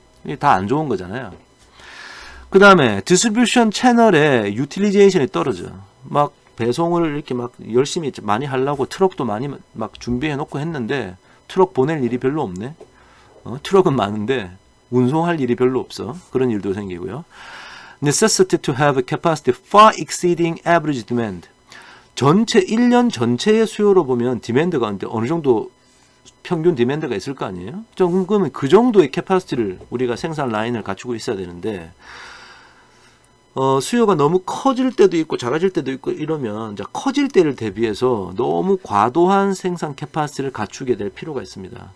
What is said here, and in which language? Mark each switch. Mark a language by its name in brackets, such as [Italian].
[Korean] 이게 다 안 좋은 거잖아요. 그 다음에 디스트리뷰션 채널의 유틸리제이션이 떨어져. 막 배송을 이렇게 막 열심히 많이 하려고 트럭도 많이 막 준비해 놓고 했는데 트럭 보낼 일이 별로 없네. 트럭은 많은데 운송할 일이 별로 없어. 그런 일도 생기고요. [English] Necessity to have a capacity far exceeding average demand. [Korean] 전체 1년 전체의 수요로 보면 디맨드가 어느 정도 평균 디맨드가 있을 거 아니에요? 그러면 그 정도의 캐파시티를 우리가 생산 라인을 갖추고 있어야 되는데 수요가 너무 커질 때도 있고 작아질 때도 있고 이러면 이제 커질 때를 대비해서 너무 과도한 생산 캐파시티를 갖추게 될 필요가 있습니다.